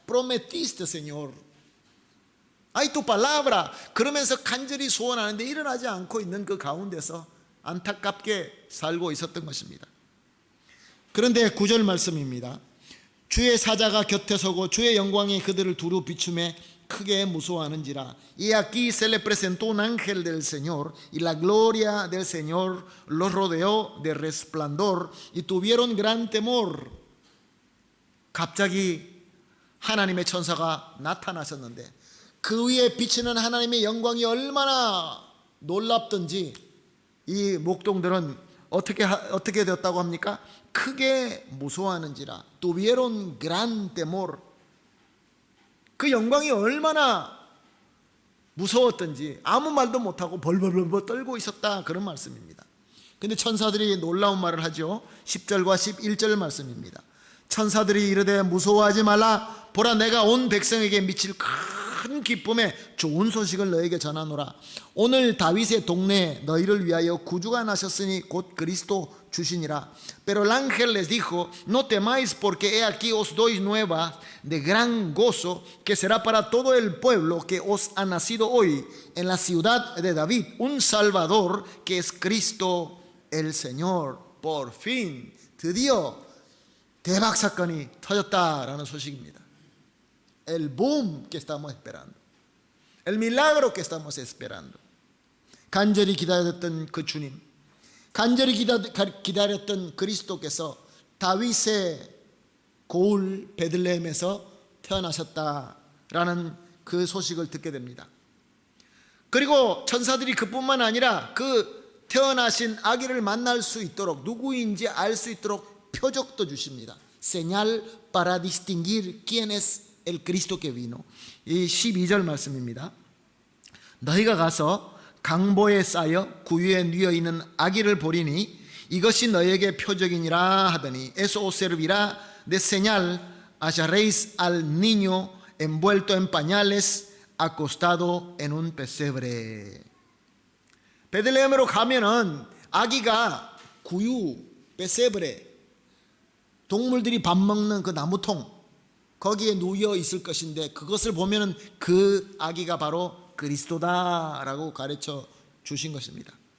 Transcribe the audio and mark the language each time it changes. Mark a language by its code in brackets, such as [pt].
[es] Prometiste, Señor. Ay, tu palabra. [ko] 그러면서 간절히 소원하는데 일어나지 않고 있는 그 가운데서 안타깝게 살고 있었던 것입니다. 그런데 9절 말씀입니다. 주의 사자가 곁에 서고 주의 영광이 그들을 두루 비추매 크게 무서워하는지라. [es] Y aquí se le presentó un ángel del Señor y la gloria del Señor los rodeó de resplandor y tuvieron gran temor. [ko] 갑자기 하나님의 천사가 나타나셨는데 그 위에 비치는 하나님의 영광이 얼마나 놀랍던지 이 목동들은 어떻게 되었다고 합니까? 크게 무서워하는지라. [es] tuvieron gran temor. [ko] 그 영광이 얼마나 무서웠던지 아무 말도 못하고 벌벌벌 떨고 있었다, 그런 말씀입니다. 근데 천사들이 놀라운 말을 하죠. 10절과 11절 말씀입니다. 천사들이 이르되 무서워하지 말라. 보라, 내가 온 백성에게 미칠 큰 기쁨에 좋은 소식을 너에게 전하노라. 오늘 다윗의 동네에 너희를 위하여 구주가 나셨으니 곧 그리스도 주시니라. [es] Pero el ángel les dijo, no temáis, porque he aquí os doy nuevas de gran gozo, que será para todo el pueblo, que os ha nacido hoy en la ciudad de David un Salvador, que es Cristo el Señor. Por fin, [ko] 드디어 대박 사건이 터졌다라는 소식입니다. [es] El boom que estamos esperando, el milagro que estamos esperando. [ko] 간절히 기다렸던 그 주님, 간절히 기다렸던 그리스도께서 다윗의 고을 베들레헴에서 태어나셨다라는 그 소식을 듣게 됩니다. 그리고 천사들이 그뿐만 아니라 그 태어나신 아기를 만날 수 있도록, 누구인지 알 수 있도록 표적도 주십니다. [es] Señal para distinguir quién es el Cristo que vino. [ko] 이 12절 말씀입니다. 너희가 가서 강보에 쌓여 구유에 누워 있는 아기를 보리니 이것이 너에게 표적이니라 하더니 [es] eso os servirá de señal, hallaréis al niño envuelto en pañales acostado en un pesebre. [ko] 베들레헴으로 가면은 아기가 구유, 페세브레, 동물들이 밥 먹는 그 나무통 거기에 누워 있을 것인데 그것을 보면은 그 아기가 바로 그리스도다라고 가르쳐 주신 것입니다.